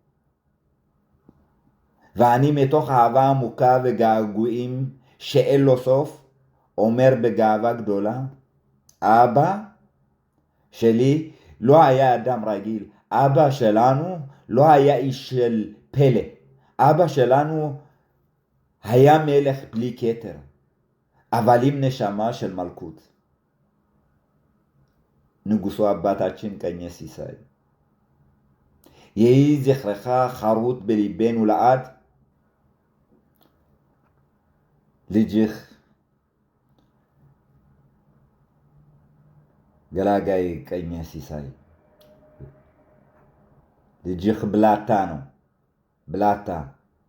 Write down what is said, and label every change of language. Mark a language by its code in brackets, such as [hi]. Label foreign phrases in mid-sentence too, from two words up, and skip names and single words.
[he] ואני מתוך אהבה עמוקה וגעגועים שאין לו סוף, אומר בגאווה גדולה, אבא שלי לא היה אדם רגיל, אבא שלנו לא היה איש של פלא, אבא שלנו היה מלך בלי כתר, אבל עם נשמה של מלכות. [am] ንጉሱ አባታችን ቀኘ ሲሳይ. [he] יהי זכרך חרוט בליבנו לעד. [am] ልጅህ ገላጋይ ቀኘ ሲሳይ። ልጅህ ብላታ ነው፣ ብላታ